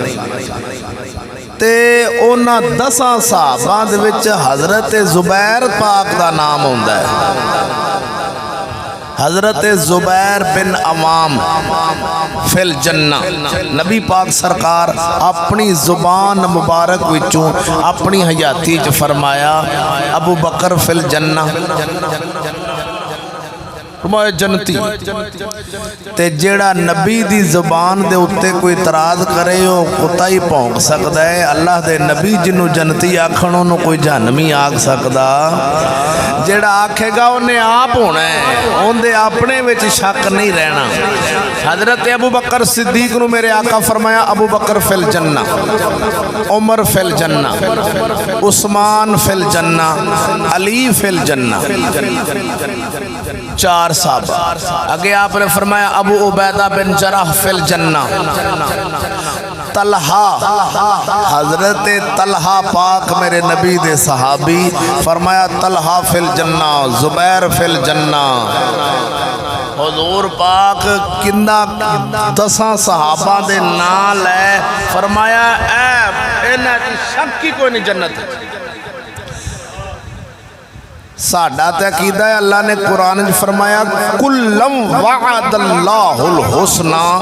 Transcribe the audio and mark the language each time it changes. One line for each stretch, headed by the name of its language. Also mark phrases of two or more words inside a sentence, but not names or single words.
Punjabi: ਤੇ ਉਨ੍ਹਾਂ 10 ਸਹਾਬਾ ਦੇ ਵਿੱਚ ਹਜ਼ਰਤ ਜ਼ੁਬੈਰ ਪਾਕ ਦਾ ਨਾਮ ਆਉਂਦਾ ਹੈ।
Arabic: حضرت زبير بن العوام في الجنة.
Punjabi: ਨਬੀ ਪਾਕ ਸਰਕਾਰ ਆਪਣੀ ਜ਼ੁਬਾਨ ਮੁਬਾਰਕ ਵਿੱਚੋਂ ਆਪਣੀ ਹਯਾਤੀ ਚ ਫ਼ਰਮਾਇਆ
Arabic: أبو بكر في الجنة,
Punjabi: ਜੰਨਤੀ। ਤੇ ਜੇੜ੍ਹਾ ਨਬੀ ਦੀ ਜ਼ੁਬਾਨ ਦੇ ਉੱਤੇ ਕੋਈ ਇਤਰਾਜ਼ ਕਰੇ ਵੋ
Urdu: کتا ہی بھونک سکتا ہے.
Punjabi: ਅੱਲਾਹ ਦੇ ਨਬੀ ਜਿਨ੍ਹਾਂ ਨੂੰ ਜੰਨਤੀ ਆਖਣ ਉਨ੍ਹਾਂ ਨੇ ਕੋਈ ਜਹੰਨਮੀ ਆਖ ਸਕਦਾ। ਜੇੜ੍ਹਾ ਆਖੇਗਾ ਉਨ੍ਹੇਂ ਆਪ ਹੋਣਾ ਹੈ, ਉਨਕੇ ਆਪਣੇ ਵਿੱਚ ਸ਼ੱਕ ਨਹੀਂ ਰਹਿਣਾ। ਹਜ਼ਰਤ ਅਬੂ ਬਕਰ ਸਿੱਦੀਕ ਨੂੰ ਮੇਰੇ ਆਕਾ ਫ਼ਰਮਾਇਆ
Arabic: أبو بكر في الجنة، عمر في الجنة، عثمان في الجنة، علي في الجنة.
Punjabi: 4 ਸਾਹਿਬ। ਅੱਗੇ ਆਪਨੇ ਫ਼ਰਮਾਇਆ
Arabic: أبو عبيدة بن الجراح في الجنة,
Punjabi: ਤਲਹਾ ਹਜ਼ਰਤ ਤਲਹਾ ਪਾਕ ਮੇਰੇ ਨਬੀ ਦੇ ਸਹਾਬੀ ਫ਼ਰਮਾਇਆ
Arabic: طلحة في الجنة، زبير في الجنة.
Punjabi: ਹਜ਼ੂਰ ਪਾਕ ਕਿੰਦਾ 10 ਸਹਾਬਾ ਦੇ ਨਾਲ ਹੈ ਫ਼ਰਮਾਇਆ ਐ ਇਨ੍ਹਾਂ ਦੀ ਸ਼ੱਕ ਹੀ ਕੋਈ ਨਹੀਂ ਜੰਨਤ। ਸਾਡਾ ਤੇ ਅਕੀਦਾ ਹੈ ਅੱਲਾਹ ਨੇ ਕੁਰਾਨ ਮੇਂ ਫ਼ਰਮਾਇਆ
Arabic: كلا وعد الله الحسنى.